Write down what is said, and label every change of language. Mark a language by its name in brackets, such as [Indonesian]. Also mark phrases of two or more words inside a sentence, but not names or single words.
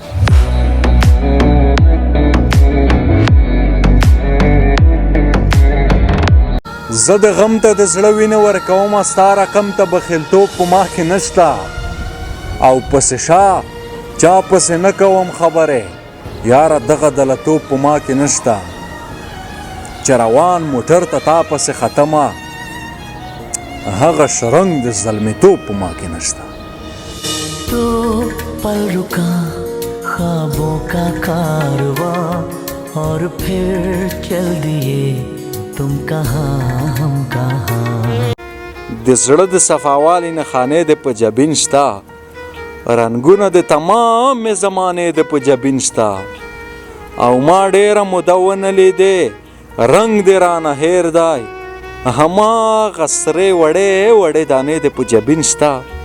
[Pashto] زه د غم ته د زړه وینه ورکومه ستا رقم ته بخیلتوب په ما کې نشته او پسې شا چا پسې نه کوم خبرې یاره دغه دلتوب په ما کې نشته چې روان موټر ته تا پسې ختمه هغه شرنګ د زلمیتوب په ما کې نشته [Urdu] تو پل رکا خوابوں کا کارواں اور پھر چل دیے تم کہاں ہم کہاں [Pashto] د زړه د صفاوالي نه خانې د په جبین شته رنګونه د تمامې زمانې د په جبین شته او ما ډېره موده ونه لیدې رنګ دې رانه هیر دی هماغه سرې وړې دانې د په جبین شته